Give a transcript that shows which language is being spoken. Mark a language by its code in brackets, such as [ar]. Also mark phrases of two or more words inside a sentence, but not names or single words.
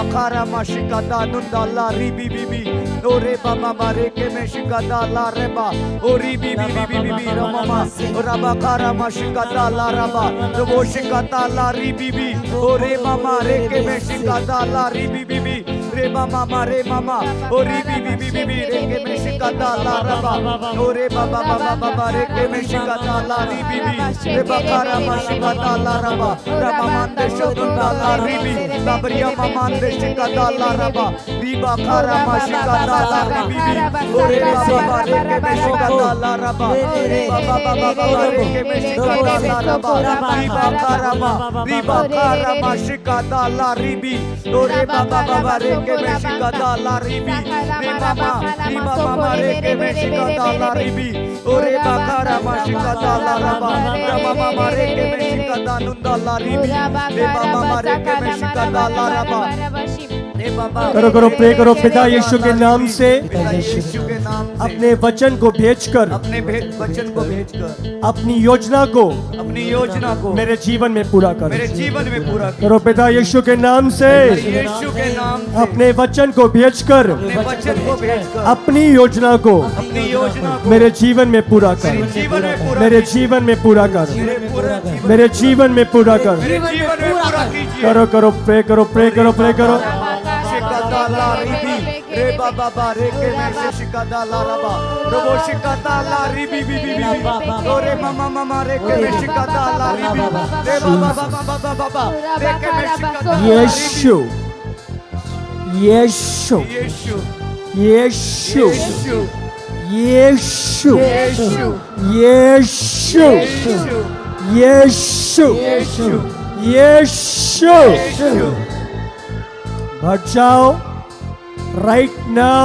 [hi] kara mashika da nundala ribi bibi ore baba reke meshika dala raba ori bibi bibi bibi mama raba kara mashika dala raba robo shika dala ribi bibi ore mama reke meshika dala ribi bibi re mama ori bibi bibi reke meshika dala raba ore baba reke meshika dala ribi bibi re bakara mashika dala raba rama Shadundala ribi Babriya mamande shikadala raba riba khara mashikadala ribi ore baba reke meshikadala raba baba reke meshikadala raba riba khara mashikadala ribi ore baba reke meshikadala ribi mama reke meshikadala ribi ore bakara mashikadala raba mama reke meshikadala ribi करो करो प्रे करो। पिता यीशु के नाम से यीशु के नाम से अपने वचन को भेजकर अपने वचन को भेजकर अपनी योजना को मेरे जीवन में पूरा करो। मेरे जीवन में पूरा करो पिता यीशु के नाम से यीशु के नाम से अपने वचन को भेजकर अपने वचन को भेजकर अपनी योजना को मेरे जीवन में पूरा कर, मेरे जीवन में पूरा कर, मेरे जीवन में पूरा कर। करो करो प्रे करो प्रे करो प्रे करो। शिकादाला रिबी रे बाबा रे के में शिकादाला रबा रोबो शिकादाला रिबी बिबी रे मामा रे के में शिकादाला रिबी रे बाबा रे के में शिकादाला यीशु यीशु यीशु यीशु यीशु यीशु यीशु भर जाओ [en] right now.